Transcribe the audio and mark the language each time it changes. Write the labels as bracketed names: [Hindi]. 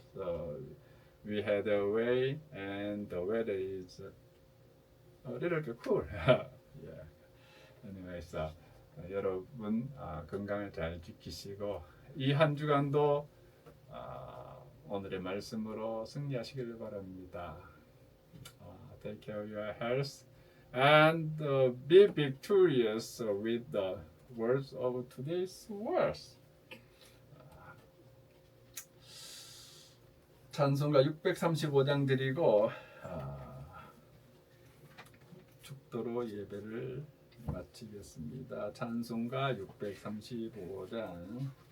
[English] So we had a way and the weather is a little bit cool. Yeah. Anyway, so [Korean] 여러분 건강을 잘 지키시고 이 한 주간도 오늘의 말씀으로 승리하시길 바랍니다. [English] Take care of your health and be victorious with the words of today's words. [Korean] 찬송가 635장 드리고 축도로 예배를 마치겠습니다. 찬송가 635장.